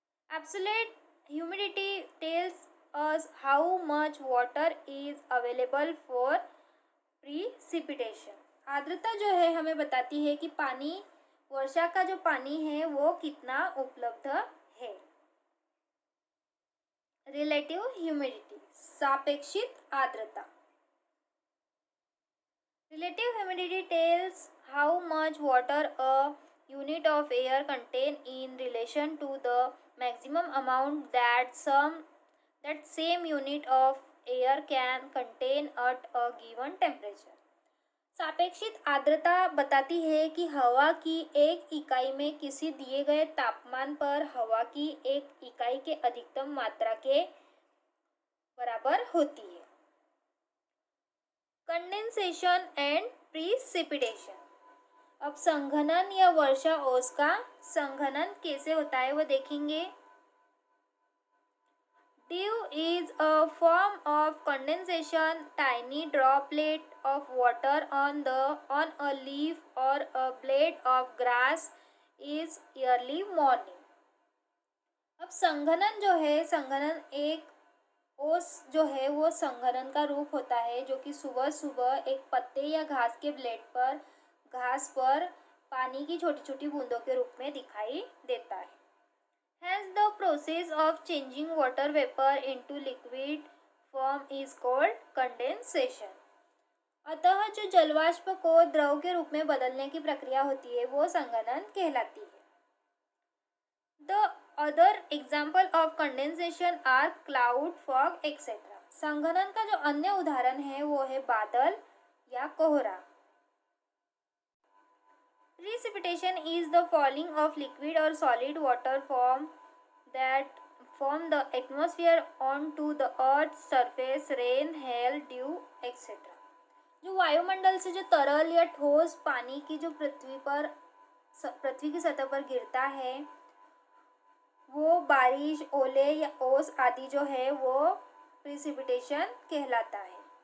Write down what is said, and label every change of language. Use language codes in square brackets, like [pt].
[en] Absolute humidity tells us how much water is available for precipitation. [hi] आर्द्रता जो है हमें बताती है कि पानी, वर्षा का जो पानी है वो कितना उपलब्ध है। [en] relative humidity, [hi] सापेक्षित आर्द्रता। [en] Relative humidity tells how much water a unit of air contain in relation to the maximum amount that same unit of air can contain at a given temperature। [hi] सापेक्षित आर्द्रता बताती है कि हवा की एक इकाई में किसी दिए गए तापमान पर हवा की एक इकाई के अधिकतम मात्रा के बराबर होती है। [en] Condensation and precipitation. [hi] अब संघनन या वर्षा ओस का संघनन कैसे होता है वो देखेंगे। [en] Dew is a form of condensation, tiny droplet of water on a leaf or a blade of grass is early morning। [hi] अब संघनन जो है, संघनन एक ओस जो है वो संघनन का रूप होता है जो कि सुबह सुबह एक पत्ते या घास के ब्लेड पर, घास पर पानी की छोटी छोटी बूंदों के रूप में दिखाई देता है। [en] Hence the process of changing water vapor into liquid form is called condensation। [hi] अतः जो जलवाष्प को द्रव के रूप में बदलने की प्रक्रिया होती है वो संघनन कहलाती है। [en] The other example of condensation are cloud, fog, etc। [hi] संघनन का जो अन्य उदाहरण है वो है बादल या कोहरा। [en] Precipitation is the falling of liquid or solid water from the atmosphere onto the earth's surface, rain, hail, dew, etc। [hi] जो वायुमंडल से जो तरल या ठोस पानी की जो पृथ्वी की सतह पर गिरता है वो बारिश, ओले या ओस आदि जो है वो प्रिसिपिटेशन कहलाता है।